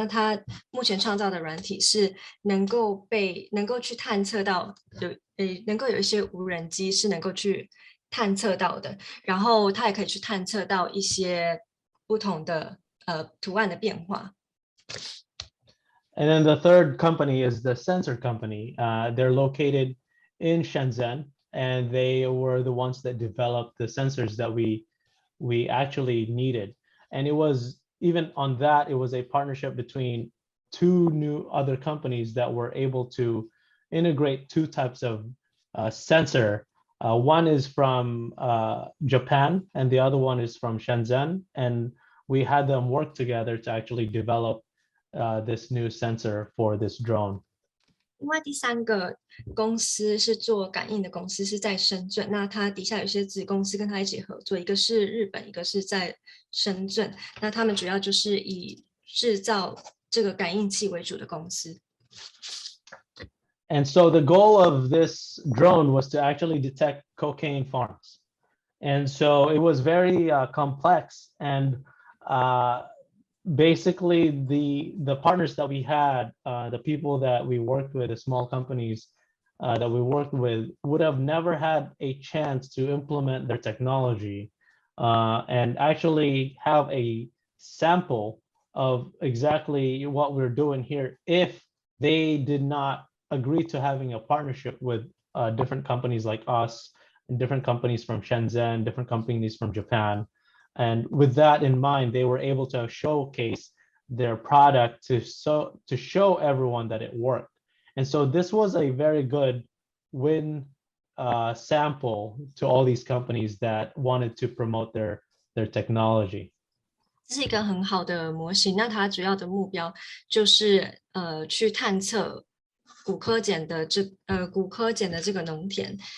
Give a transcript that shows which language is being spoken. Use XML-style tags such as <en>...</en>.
<zh>那它目前创造的软体是能够去探测到能够有一些无人机是能够去探测到的，然后它也可以去探测到一些不同的图案的变化。</zh> <en>And then the third company is the sensor company. They're located in Shenzhen, and they were the ones that developed the sensors that we actually needed. And it was even on that, it was a partnership between 2 new other companies that were able to integrate 2 types of sensor. One is from Japan, and the other one is from Shenzhen. And we had them work together to actually develop this new sensor for this drone.</en> <zh>另外第3个公司是做感应的公司，是在深圳。那它底下有些子公司跟它一起合作，一个是日本，一个是在深圳。那他们主要就是以制造这个感应器为主的公司。</zh> <en>And so the goal of this drone was to actually detect cocaine farms. And so it was very complex. And basically the partners that we had, the people that we worked with, the small companies that we worked with, would have never had a chance to implement their technology and actually have a sample of exactly what we're doing here if they did not agree to having a partnership with different companies like us, and different companies from Shenzhen, different companies from Japan. And with that in mind, they were able to showcase their product to show everyone that it worked. And so this was a very good win sample to all these companies that wanted to promote their technology.</en> <zh>这是一个很好的模型，那它主要的目标就是去探测古柯碱的这个农田。</zh>